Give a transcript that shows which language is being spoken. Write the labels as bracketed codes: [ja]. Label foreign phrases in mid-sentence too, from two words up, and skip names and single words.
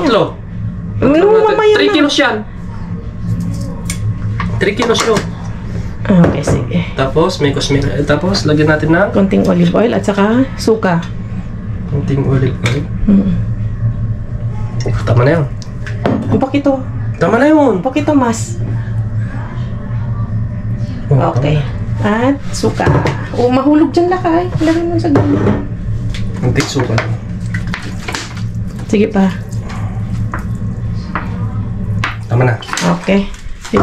[tl] 3. Ano, mamaya 3 na. kilos yan. 3 kilos yun. Okay, sige. Tapos, may cosmic. Tapos, lagyan natin ng Konting [en] olive oil [tl] at saka suka. konting [en] olive oil. [tl] Mm. Tama na yun. [es] Un poquito. [tl] Tama na yun. [es] Un poquito mas. [tl] Oh, Okay. At suka. Mahulog dyan lakay. Lagyan mo sa gulong. konting suka. Sige pa. Tama na. Okay. Sige.